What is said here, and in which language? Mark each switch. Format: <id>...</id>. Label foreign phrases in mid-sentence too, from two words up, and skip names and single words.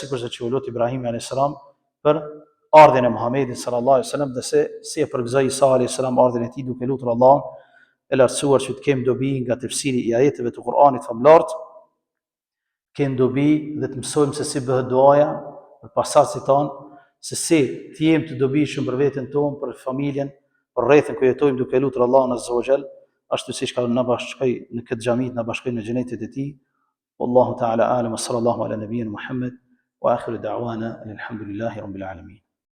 <sq>sikurse që u lut Ibrahimi</sq> <ar>عليه السلام</ar> <sq>për ardhin e Muhamedit</sq> <ar>صلى الله عليه وسلم,</ar> <sq>dhe si e përgëzoi Isa</sq> <ar>عليه السلام</ar> <sq>ardhin e tij duke lutur Allahun e lartësuar që të kem dobi nga tefsiri i ajeteve të Kur'anit famlart, kem dobi dhe të mësojmë se si bëhet duaja për pasardhësit tanë, se si të jemi të dobishëm për veten tonë, për familjen, për rrethin ku jetojmë duke lutur Allahun</sq> <ar>عز وجل,</ar> <sq>ashtu siç ka na bashkoi në këtë xhami, na bashkoi në xhenetin e tij.</sq> <ar>والله تعالى أعلم صلى الله على نبينا محمد وآخر دعوانا الحمد لله رب العالمين.</ar>